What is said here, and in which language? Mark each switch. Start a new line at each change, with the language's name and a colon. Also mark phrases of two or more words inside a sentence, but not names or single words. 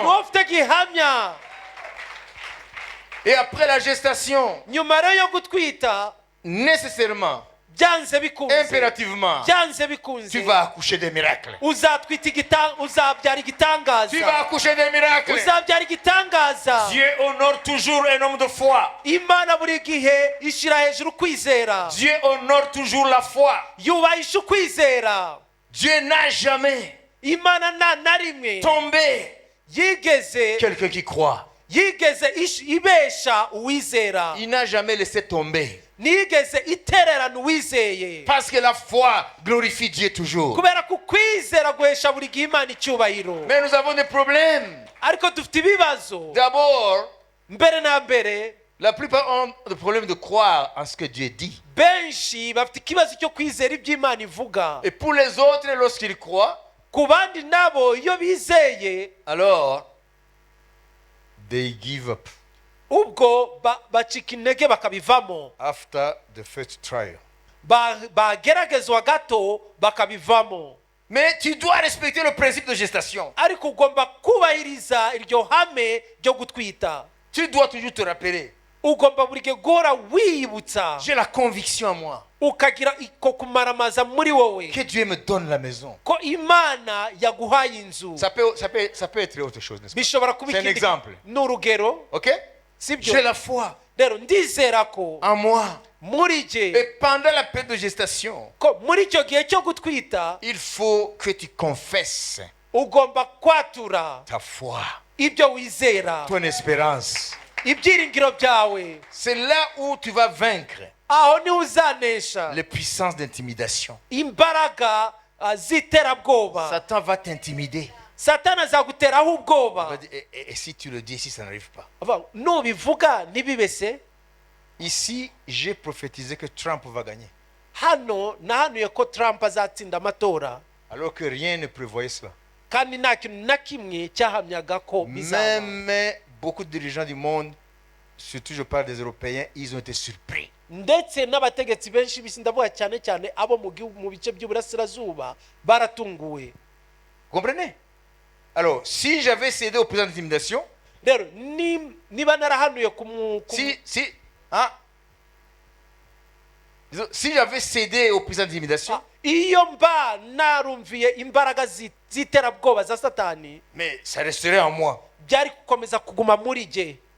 Kinyarwanda: wowe ufite gihamya.
French: Et après la gestation,
Kinyarwanda: nyuma rero yo gutwita,
French: nécessairement,
Kinyarwanda: byanze bikunze,
French: impérativement,
Kinyarwanda: byanze bikunze,
French: tu vas accoucher des miracles.
Kinyarwanda: uzatwita uzabyara igitangaza.
French: Tu vas accoucher des miracles.
Kinyarwanda: uzabyara igitangaza.
French: Dieu honore toujours un homme de foi.
Kinyarwanda: imana buri gihe ishyira hejuru kwizera.
French: Dieu honore toujours la foi.
Kinyarwanda: yubahisha ukwizera.
French: Dieu n'a jamais
Kinyarwanda: imana nta na rimwe
French: tombé
Kinyarwanda: yigeze
French: quelqu'un qui croit.
Kinyarwanda: ibesha uwizera.
French: Il n'a jamais laissé tomber.
Kinyarwanda: ntiyigeze itererana uwizeye.
French: Parce que la foi glorifie Dieu toujours.
Kinyarwanda: kubera ko ukwizera guhesha buri gihe imana icyubahiro.
French: Mais nous avons des problèmes.
Kinyarwanda: ariko dufite ibibazo.
French: D'abord,
Kinyarwanda: mbere na mbere,
French: la plupart ont le problème de croire en ce que Dieu dit.
Kinyarwanda: benshi bafite ikibazo cyo kwizera iby'imana ivuga.
French: Et pour les autres, lorsqu'ils croient,
Kinyarwanda: ku bandi nabo iyo bizeye,
French: alors,
English: they give up
Kinyarwanda: ubwo bacika intege bakabivamo.
English: after the first trial.
Kinyarwanda: bageragezwa gato bakabivamo.
French: Mais tu dois respecter le principe de gestation.
Kinyarwanda: ariko ugomba kubahiriza iryo hame ryo gutwita.
French: Tu dois toujours te rappeler.
Kinyarwanda: ugomba buri gihe guhora wiyibutsa.
French: J'ai la conviction en moi
Kinyarwanda: ukagira iko kumaramaza muri wowe
French: que Dieu me donne la maison.
Kinyarwanda: ko imana yaguhaye inzu.
French: Ça peut être autre chose, n'est-ce pas?
Kinyarwanda: bishobora kuba
French: C'est un exemple.
Kinyarwanda: ni urugero. Ok? sibyo?
French: J'ai la foi
Kinyarwanda: rero ndizera ko
French: en moi.
Kinyarwanda: muri jye,
French: Et pendant la période de gestation,
Kinyarwanda: ko muri icyo gihe cyo gutwita,
French: il faut que tu confesses
Kinyarwanda: ugomba kwatura
French: ta foi,
Kinyarwanda: ibyo wizera,
French: ton espérance.
Kinyarwanda: ibyiringiro byawe.
French: C'est là où tu vas vaincre
Kinyarwanda: aho niho uzanesha
French: les puissances d'intimidation.
Kinyarwanda: imbaraga z'iterabwoba.
French: Satan va t'intimider.
Kinyarwanda: satani azaguteraho
French: Il
Kinyarwanda: ubwoba.
French: va dire, et si tu le dis, si ça n'arrive pas.
Kinyarwanda: nubivuga ntibibese.
French: Ici, j'ai prophétisé que Trump va gagner.
Kinyarwanda: hano nahanuye ko Trump azatsinda amatora,
French: Alors que rien ne prévoyait cela.
Kinyarwanda: kandi nta kintu na kimwe cyahamyaga ko bizaba.
French: Même beaucoup de dirigeants du monde surtout je parle des Européens, ils ont été surpris.
Kinyarwanda: ndetse n'abategetsi benshi b'isi ndavuga cyane cyane abo mu bice by'uburasirazuba baratunguwe.
French: Comprenez? Alors, si j'avais cédé au président d'intimidation,
Kinyarwanda: rero niba narahanuye
French: si j'avais cédé au président d'intimidation,
Kinyarwanda: iyo mba narumviye imbaraga z'iterabwoba za satani,
French: mais ça resterait en moi.
Kinyarwanda: byari gukomeza kuguma muri jye.